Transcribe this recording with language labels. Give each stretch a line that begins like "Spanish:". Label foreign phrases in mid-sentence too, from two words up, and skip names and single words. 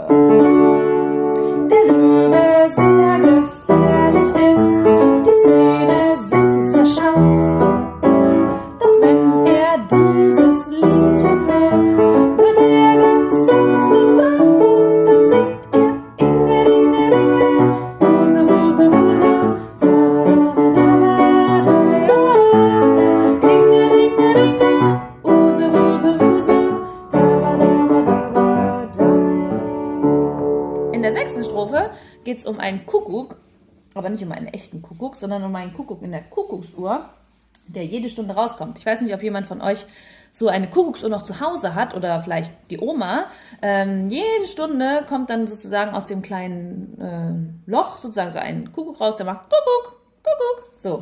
German: Der Löwe sehr gefährlich ist, die Zähne sind sehr scharf. Doch wenn er dieses Liedchen hört, wird er ganz sanft und brav und dann singt er Inge-Dinge-Dinge, Wuse, Wuse, Wuse, da-ba-da-ba-da-ba-da, ja. Inge-Dinge-Dinge, Wuse, Wuse, Wuse, da-ba-da-ba-da-ba-da. In der sechsten Strophe geht es um einen Kuckuck, aber nicht um einen echten Kuckuck, sondern um einen Kuckuck in der Kuckucksuhr, der jede Stunde rauskommt. Ich weiß nicht, ob jemand von euch so eine Kuckucksuhr noch zu Hause hat oder vielleicht die Oma. Jede Stunde kommt dann sozusagen aus dem kleinen Loch sozusagen so ein Kuckuck raus, der macht Kuckuck, Kuckuck, so.